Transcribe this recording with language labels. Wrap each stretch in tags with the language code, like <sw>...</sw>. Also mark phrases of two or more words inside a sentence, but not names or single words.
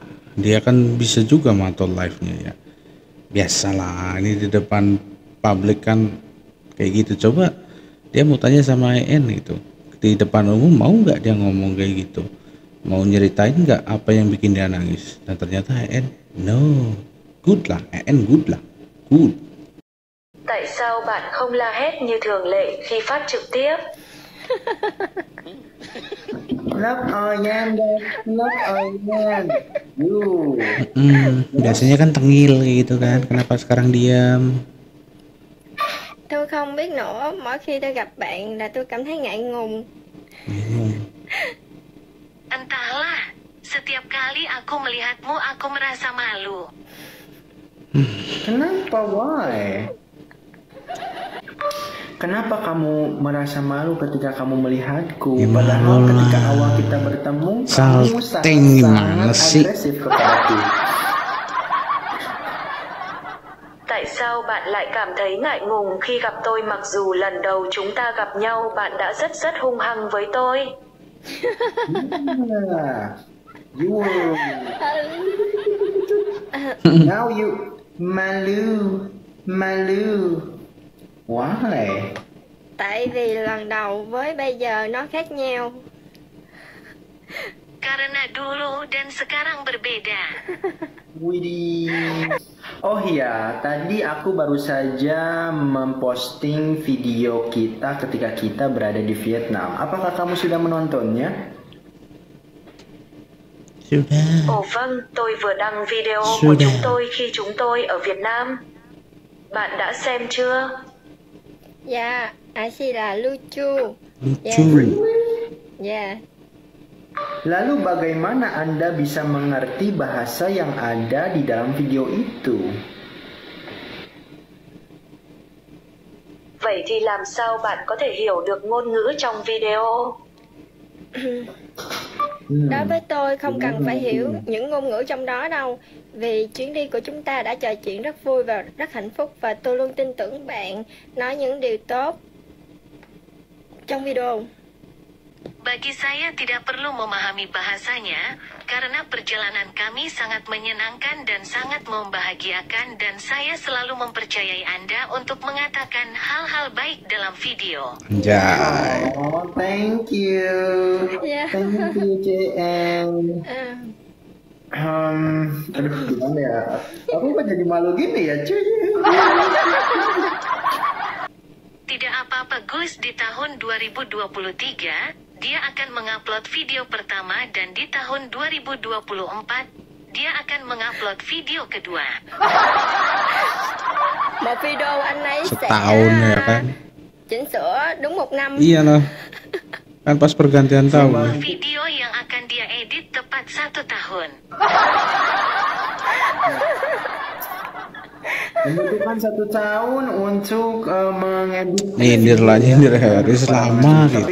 <id>Dia kan bisa juga mantau live-nya ya. Biasalah, ini di depan publik kan kayak gitu. Coba dia mau tanya sama EN gitu, di depan umum mau nggak dia ngomong kayak gitu, mau nyeritain nggak apa yang bikin dia nangis. Dan ternyata EN no, good lah, EN good lah, good.</id> <vi>Tại sao bạn không la hét như thường lệ khi phát trực tiếp?</vi> <en>Love Oyen.</en> <id>Biasanya kan tengil kayak gitu kan, kenapa sekarang diam?</id> <vi>Tôi không biết nữa, mỗi khi tôi gặp bạn là tôi cảm thấy ngại ngùng.</vi> <id>Entahlah, setiap kali aku melihatmu aku merasa malu. Kenapa? Why? Kenapa kamu merasa malu ketika kamu melihatku? Ya, Padahal malu ketika lah. awal kita bertemu, kamu Salting gimana sangat sih? agresif kepadaku.</id> <vi>Tại sao bạn lại cảm thấy ngại ngùng khi gặp tôi mặc dù lần đầu chúng ta gặp nhau bạn đã rất hung hăng với tôi?</vi> <en>You were... Now you malu. Why?</en> <vi>Tại vì lần đầu với bây giờ nó khác nhau.</vi> <id>Karena dulu dan sekarang berbeda. Widih. Oh iya, tadi aku baru saja memposting video kita ketika kita berada di Vietnam. Apakah kamu sudah menontonnya? Sudah.</id> <vi>Ồ vâng, tôi vừa đăng video của</vi> <id>Sudah.</id> <vi>chúng tôi khi chúng tôi ở Việt Nam. Bạn đã xem chưa? Dạ, Ashi là lucu.</vi> <id>Lucu.</id> <vi>Dạ.</vi> <id>Lalu bagaimana Anda bisa mengerti bahasa yang ada di dalam video itu?</id> <vi>Vậy thì làm sao bạn có thể hiểu được ngôn ngữ trong video? Đối với tôi không cần phải hiểu những ngôn ngữ trong đó đâu. Vì chuyến đi của chúng ta đã trò chuyện rất vui và rất hạnh phúc. Và tôi luôn tin tưởng bạn nói những điều tốt trong video.</vi> <id>Bagi saya tidak perlu memahami bahasanya, karena perjalanan kami sangat menyenangkan dan sangat membahagiakan dan saya selalu mempercayai Anda untuk mengatakan hal-hal baik dalam video. Anjay.</id> <en>Oh, thank you.</en> <id>Ya.</id> <en>Thank you,</en> <id>JN. Aduh, gimana ya? Aku kok jadi malu gini ya, cuy? Tidak apa-apa Gus, di tahun 2023, dia akan mengupload video pertama dan di tahun 2024, dia akan mengupload video kedua.</id> <vi>Một video anh ấy sẽ</vi> <id>Setahun ya kan?</id> <vi>chỉnh sửa đúng 1 năm.</vi> <id>Iyalah. Kan pas pergantian tahun. Video yang akan dia edit tepat 1 tahun. Membutuhkan 1 tahun untuk mengedit. Nyindir lah, nyindir Haris lama gitu.</id>